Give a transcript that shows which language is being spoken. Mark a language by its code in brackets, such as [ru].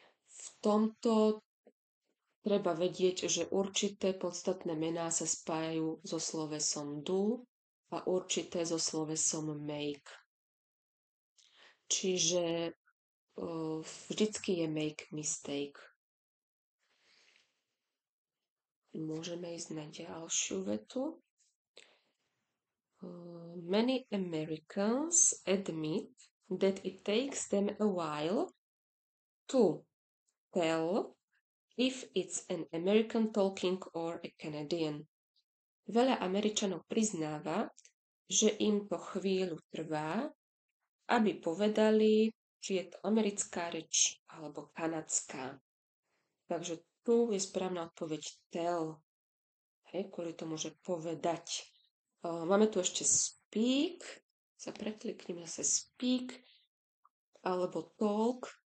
[sk] V tomto treba vedieť, že určité podstatné mená sa spájajú so slovesom do a určité so slovesom make. Čiže vždycky je make mistake. Môžeme ísť na ďalšiu vetu. [en] Many Americans admit that it takes them a while to tell if it's an American talking or a Canadian. [sk] Veľa Američanov priznáva, že im to chvíľu trvá, aby povedali, či je to americká reč alebo kanadská. Takže tu je správna odpoveď tell. Kvôli tomu, že povedať. Máme tu ešte speak, sa preklikneme zase speak, alebo talk.